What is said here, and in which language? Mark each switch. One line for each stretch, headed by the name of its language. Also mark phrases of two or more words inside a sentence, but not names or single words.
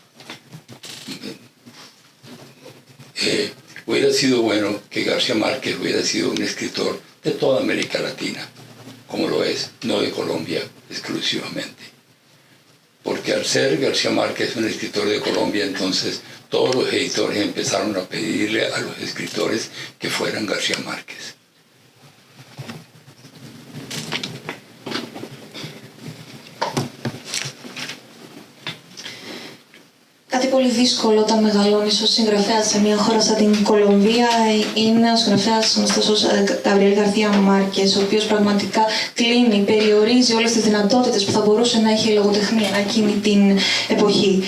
Spanish: Hubiera sido bueno que García Márquez hubiera sido un escritor de toda América Latina, como lo es, no de Colombia exclusivamente. Porque al ser García Márquez un escritor de Colombia, entonces todos los editores empezaron a pedirle a los escritores que fueran García Márquez.
Greek: Κάτι πολύ δύσκολο όταν μεγαλώνεις ως συγγραφέας σε μια χώρα σαν την Κολομβία είναι ο συγγραφέας γνωστός ως Γκαμπριέλ Γκαρθία Μάρκες, ο οποίος πραγματικά κλείνει, περιορίζει όλες τις δυνατότητες που θα μπορούσε να έχει η λογοτεχνία εκείνη την εποχή.